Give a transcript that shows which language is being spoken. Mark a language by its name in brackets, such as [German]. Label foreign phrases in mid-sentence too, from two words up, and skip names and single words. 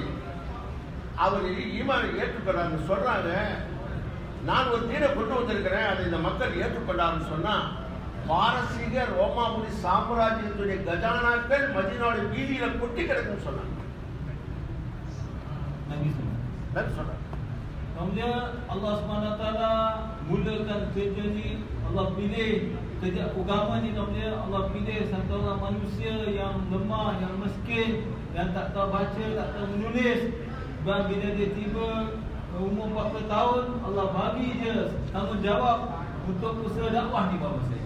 [Tamil] அவர் ஈமானை ஏற்றுக்கொள்றாருன்னு சொல்றாங்க. நான் ஒரு தீனை கொண்டு வந்திருக்கிறேன், அதை இந்த மக்கள் ஏற்றுக்கொண்டாருன்னு சொன்னா, பாரசீக ரோமாபுரி சாம்ராஜ்யத்துடைய கஜானாக்கள் மதீனாவுடைய வீதியில கொட்டி கிடக்குன்னு சொன்னாங்க. சொன்னாங்க. [Malay] Kemudian Allah SWT mulakan kerja ni. Allah pilih kerja agama ni. Kemudian Allah pilih satu orang manusia yang lemah, yang miskin, yang tak tahu baca, tak tahu menulis. Dan bila dia tiba umur 40 tahun, Allah bagi dia tanggungjawab untuk usaha dakwah ni bapa saya.